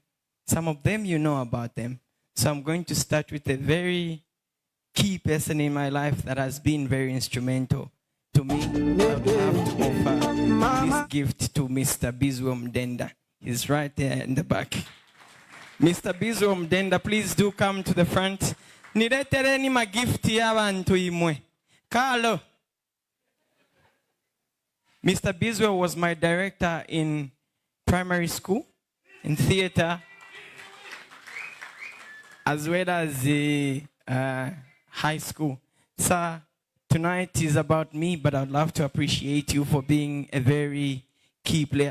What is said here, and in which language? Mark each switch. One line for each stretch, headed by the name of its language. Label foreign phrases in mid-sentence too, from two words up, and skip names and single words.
English: Some of them, you know about them. So I'm going to start with a very key person in my life that has been very instrumental to me. I would have to offer this gift to Mr. Bizwom Denda. He's right there in the back. Mr. Bizwom Denda, please do come to the front.
Bemba: Niletereni magifti y'abantu imwe.
English: Carlo. Mr. Bizwell was my director in primary school, in theater, as well as the high school. Sir, tonight is about me, but I'd love to appreciate you for being a very key player.